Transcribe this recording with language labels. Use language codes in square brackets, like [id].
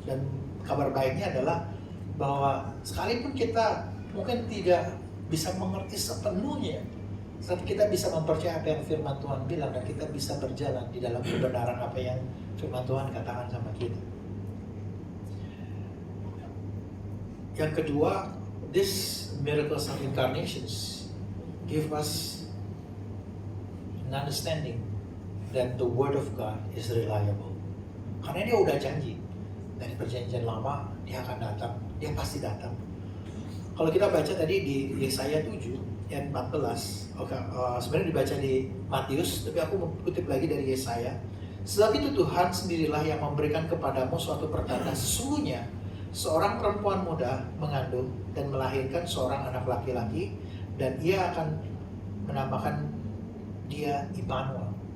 [id] Dan kabar baiknya adalah bahwa sekalipun kita mungkin tidak bisa mengerti sepenuhnya, tapi kita bisa mempercayai apa yang firman Tuhan bilang dan kita bisa berjalan di dalam kebenaran apa yang firman Tuhan katakan sama kita. Yang kedua, [en] this miracles of incarnations give us an understanding that the word of God is reliable. [id] Karena dia udah janji dari perjanjian lama dia akan datang, dia pasti datang. Kalau kita baca tadi di Yesaya 7 ayat 14, sebenarnya dibaca di Matius, tapi aku kutip lagi dari Yesaya. Sebab itu Tuhan sendirilah yang memberikan kepadamu suatu pertanda, sesungguhnya seorang perempuan muda mengandung dan melahirkan seorang anak laki-laki, dan ia akan menamakan dia Immanuel.